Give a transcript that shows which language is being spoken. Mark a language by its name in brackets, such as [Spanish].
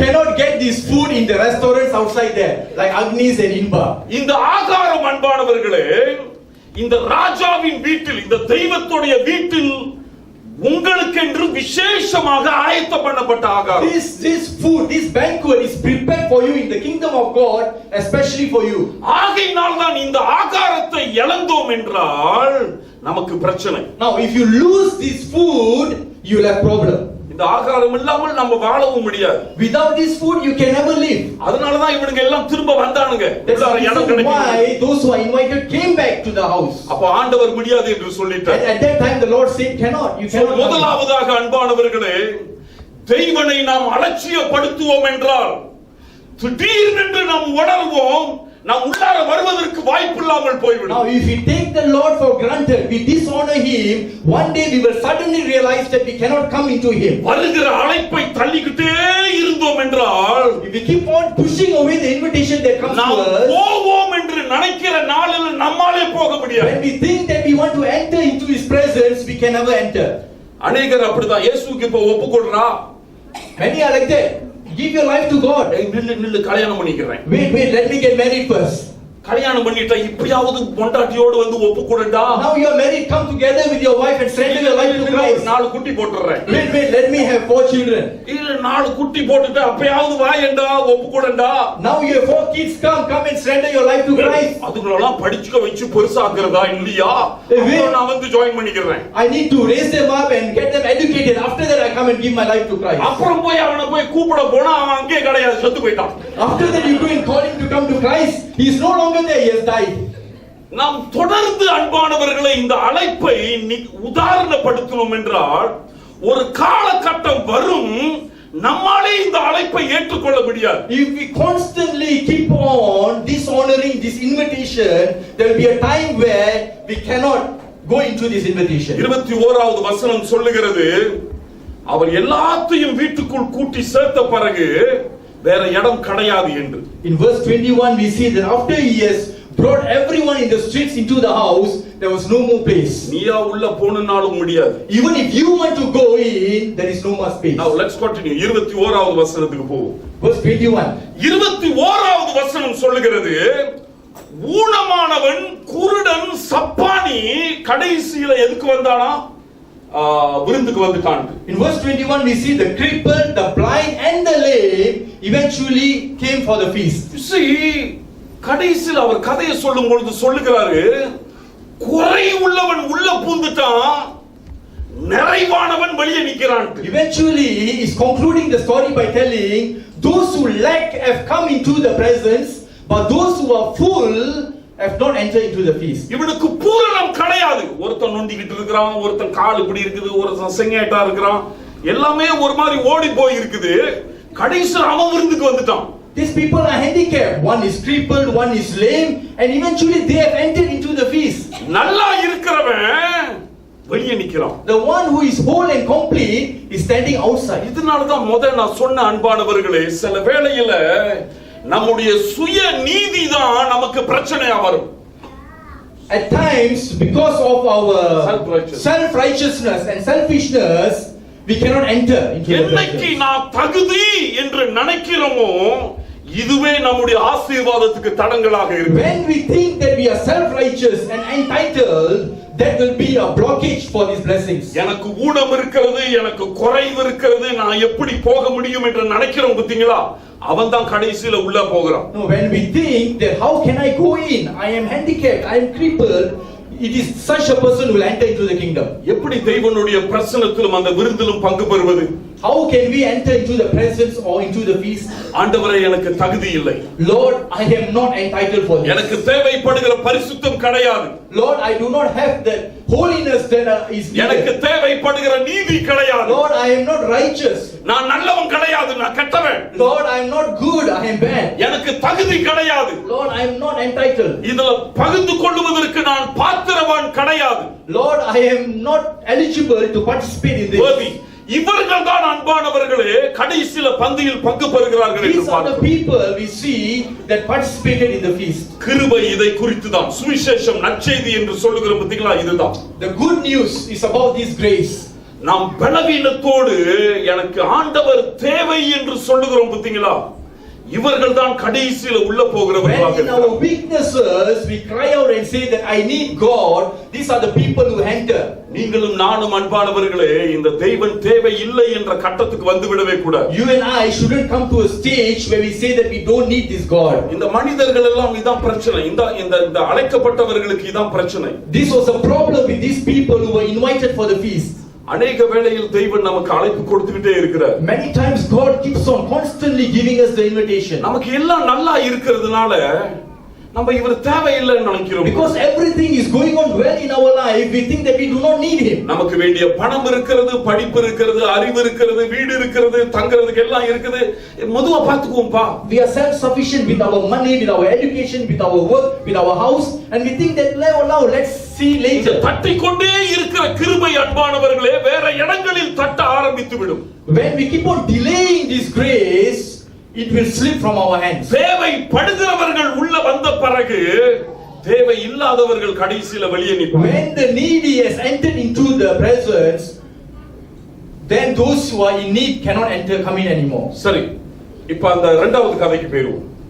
[English] cannot get this food in the restaurants outside there like Agnis and Inba. [Tamil] இந்த ஆகாரம் அன்பானவர்களே இந்த ராஜாவின் வீட்டில் இந்த தெய்வத்துடைய வீட்டில் உங்களுக்கென்று விசேஷமாக ஆயத்தம் பண்ணப்பட்ட ஆகாரம். [English] This food, this banquet is prepared for you in the kingdom of God, especially for you. [Tamil] ஆகையினால் தான் இந்த ஆகாரத்தை இழந்தோம் என்றால் நமக்கு பிரச்சனை. [English] Now if you lose this food, you will have problem. [Tamil] இந்த ஆகாரம் இல்லாமல் நம்ம வாழவும் முடியாது. [English] Without this food you can never live. [Tamil] அதனால தான் இவங்க எல்லாம் திரும்ப வந்தானுங்க. [English] That's the reason why those who are invited came back to the house. [Tamil] அப்ப ஆண்டவர் முடியாது என்று சொல்லிட்டார். [English] At that time the Lord said cannot, you cannot. [Tamil] முதலாவதாக அன்பானவர்களே தெய்வனை நாம் அலட்சியப்படுத்துவோம் என்றால் திடீரென்று நாம் உணர்வோம் நாம் உள்ளார வருவதற்கு வாய்ப்பில்லாமல் போய்விடும். [English] Now if we take the Lord for granted, we dishonor him, one day we will suddenly realize that we cannot come into him. [Tamil] வருகிற அழைப்பை தள்ளிக்கிட்டே இருந்தோம் என்றால் [English] If we keep on pushing away the invitation that comes to [Tamil] நாம் [English] us, [Tamil] போவோம் என்று நினைக்கிற நாளில் நம்மாலே போக முடியாது. [English] when we think that we want to enter into his presence, we can never enter. [Tamil] அநேகர் அப்படிதான் இயேசுவுக்கு இப்ப ஒப்புக்கொள்றா. [English] Many are like that. Give your life to God. [Tamil] நில்லு கல்யாணம் பண்ணிக்கிறேன். [English] Wait, let me get married first. [Tamil] கல்யாணம் பண்ணிட்டா இப்படியாவது பொண்டாட்டியோடு வந்து ஒப்புக்கொடுடா. [English] Now you are married, come together with your wife and surrender your life to Christ. [Tamil] 4 குட்டி போட்டுறேன். [English] Wait, let me have 4 children. [Tamil] இல்ல 4 குட்டி போட்டுட்டு அப்பயாவது வாயேண்டா ஒப்புக்கொடுடா. [English] Now you have 4 kids, come and surrender your life to Christ. [Tamil] அதுங்களெல்லாம் படிச்சுக்க வச்சு பெருசாக்குறதா இல்லையா? அப்புறம் நான் வந்து ஜாயின் பண்ணிக்கிறேன். [English] I need to raise them up and get them educated. After that I come and give my life to Christ. [Tamil] அப்புறம் போய் அவனை போய் கூப்பிட போனா அவன் அங்கே கிடையாது, செத்து போயிட்டான். [English] After that you go and call him to come to Christ. He is no longer there, he has died. [Tamil] நாம் தொடர்ந்து அன்பானவர்களை இந்த அழைப்பை உதாரணப்படுத்தணும் என்றால் ஒரு காலகட்டம் வரும் நம்மாலே இந்த அழைப்பை ஏற்றுக்கொள்ள முடியாது. [English] If we constantly keep on dishonoring this invitation, there will be a time where we cannot go into this invitation. [Tamil] 21வது வசனம் சொல்லுகிறது அவர் எல்லாத்தையும் வீட்டுக்குள் கூட்டி சேர்த்த பிறகு வேற இடம் கிடையாது என்று. [English] In verse 21 we see that after he has brought everyone in the streets into the house, there was no more place. [Tamil] நீயா உள்ள போணும்னாலும் முடியாது. [English] Even if you want to go in, there is no more space. Now let's continue. [Tamil] 21வது வசனத்துக்கு போவோம். [English] Verse 21. [Tamil] 21வது வசனம் சொல்லுகிறது ஊனமானவன் குருடன் சப்பானி கடைசியில எதுக்கு வந்தானா? விருந்துக்கு வந்துட்டான். [English] In verse 21 we see the crippled, the blind and the lame eventually came for the feast. You see, [Tamil] கடைசியில் அவர் கதையை சொல்லும் பொழுது சொல்லுகிறாரு குறை உள்ளவன் உள்ள பூந்துட்டான், நிறைவானவன் வெளியே நிக்கிறான். [English] Eventually he is concluding the story by telling those who lack have come into the presence, but those who are full have not entered into the feast. [Tamil] இவனுக்கு பூரணம் கிடையாது. ஒருத்தன் நொண்டிக்கிட்டு இருக்கிறான், ஒருத்தன் கால் இப்படி இருக்குது, ஒருத்தன் செங்கேட்டா இருக்கிறான், எல்லாமே ஒரு மாதிரி ஓடி போய் இருக்குது. கடைசியில் அவன் விருந்துக்கு வந்துட்டான். [English] These people are handicapped. One is crippled, one is lame, and eventually they have entered into the feast. [Tamil] நல்லா இருக்கிறவன் வெளியே நிக்கிறான். [English] The one who is whole and complete is standing outside. [Tamil] இதனால தான் முதல்ல நான் சொன்ன அன்பானவர்களே, சில வேளையில நம்முடைய சுய நீதி தான் நமக்கு பிரச்சனையா வரும். [English] At times, because of our Self-righteousness. self-righteousness and selfishness, we cannot enter into the [Tamil] என்னைக்கு [English] presence. [Tamil] நான் தகுதி என்று நினைக்கிறோமோ இதுவே நம்முடைய ஆசீர்வாதத்துக்கு தடங்களாக இருக்கு. [English] When we think that we are self-righteous and entitled, that will be a blockage for these blessings. [Tamil] எனக்கு ஊனம் இருக்கிறது, எனக்கு குறைவு இருக்கிறது, நான் எப்படி போக முடியும் என்று நினைக்கிறோம் பாத்தீங்களா? அவன் தான் கடைசியில உள்ள போகிறான். [English] No, when we think that how can I go in? I am handicapped, I am crippled. It is such a person who will enter into the kingdom. [Tamil] எப்படி தேவனுடைய பிரசன்னத்திலும் அந்த விருந்திலும் பங்கு பெறுவது? [English] How can we enter into the presence or into the feast? [Tamil] ஆண்டவரே எனக்கு தகுதி இல்லை. [English] Lord, I am not entitled for this. [Tamil] எனக்கு தேவைப்படுகிற பரிசுத்தம் கிடையாது. [English] Lord, I do not have the holiness that is [Tamil] எனக்கு [English] needed. [Tamil] தேவைப்படுகிற நீதி கிடையாது. [English] Lord, I am not righteous. [Tamil] நான் நல்லவன் கிடையாது, நான் கெட்டவன். [English] Lord, I am not good, I am bad. [Tamil] எனக்கு தகுதி கிடையாது. [English] Lord, I am not entitled. [Tamil] இதுல பகிர்ந்து கொள்வதற்கு நான் பாத்திரவான் கிடையாது. [English] Lord, I am not eligible to participate in this. worthy. [Tamil] இவர்கள் தான் அன்பானவர்களே கடைசியில பந்தியில் பங்கு பெறுகிறார்கள் என்று [English] These are the [Tamil] பார்க்கிறோம். [English] people we see that participated in the feast. [Tamil] கிருபை இதை குறித்து தான், சுவிசேஷம் நற்செய்தி என்று சொல்லுகிற பத்திகளா இதுதான். [English] The good news is about this grace. [Tamil] நாம் பலவீனத்தோடு எனக்கு ஆண்டவர் தேவை என்று சொல்லுகிறோம் பத்திங்களா, இவர்கள் தான் கடைசியில உள்ள போகிறவர்களாக [English] When in our weaknesses we cry out and say that I need God, these are the people who enter. [Tamil] நீங்களும் நானும் அன்பானவர்களே இந்த தெய்வன் தேவை இல்லை என்ற கட்டத்துக்கு வந்து விடவே கூடாது. [English] You and I shouldn't come to a stage where we say that we don't need this God. [Tamil] இந்த மனிதர்கள் எல்லாம் இதான் பிரச்சனை, இந்த அழைக்கப்பட்டவர்களுக்கு இதான் பிரச்சனை. [English] This was a problem with these people who were invited for the feast. [Tamil] அநேக வேளையில் தெய்வன் நமக்கு அழைப்பு கொடுத்துக்கிட்டே இருக்கிறார். [English] Many times God keeps on constantly giving us the invitation. [Tamil] நமக்கு எல்லாம் நல்லா இருக்கிறதுனால நம்ம இவர் தேவையில்லைன்னு நினைக்கிறோம். [English] Because everything is going on well in our life, we think that we do not need him. [Tamil] நமக்கு வேண்டிய பணம் இருக்கிறது, படிப்பு இருக்கிறது, அறிவு இருக்கிறது, வீடு இருக்கிறது, தங்கிறதுக்கு எல்லாம் இருக்குது, மெதுவா பாத்துக்குவோம்பா. [English] We are self-sufficient with our money, with our education, with our work, with our house, and we think that now let's see later. [Tamil] தட்டிக்கொண்டே இருக்கிற கிருபை அன்பானவர்களே வேற இடங்களில் தட்ட ஆரம்பித்து விடும். [English] When we keep on delaying this grace, it will slip from our hands. [Tamil] தேவைப்படுகிறவர்கள் உள்ள வந்த பிறகு தேவை இல்லாதவர்கள் கடைசியில வெளியே நிற்பார்கள். [English] When the needy has entered into the presence, then those who are in need cannot come in anymore. [Tamil] சரி, இப்ப அந்த இரண்டாவது கதைக்கு போயிருவோம்.